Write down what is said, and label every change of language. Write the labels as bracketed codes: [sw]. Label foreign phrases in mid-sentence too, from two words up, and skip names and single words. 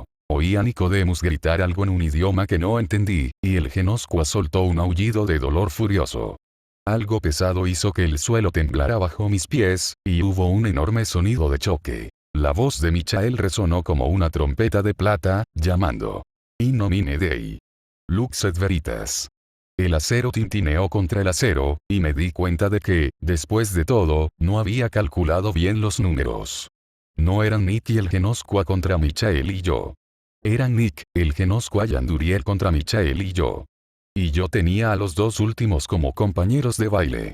[es] Oí a Nicodemus gritar algo en un idioma que no entendí, y el Genoscua soltó un aullido de dolor furioso. Algo pesado hizo que el suelo temblara bajo mis pies, y hubo un enorme sonido de choque. La voz de Michael resonó como una trompeta de plata, llamando: [la] In nomine Dei. Lux et veritas. [es] El acero tintineó contra el acero, y me di cuenta de que, después de todo, no había calculado bien los números. No eran Nick y el Genoscua contra Michael y yo. Eran Nick, el Genoscua y Anduriel contra Michael y yo. Y yo tenía a los dos últimos como compañeros de baile.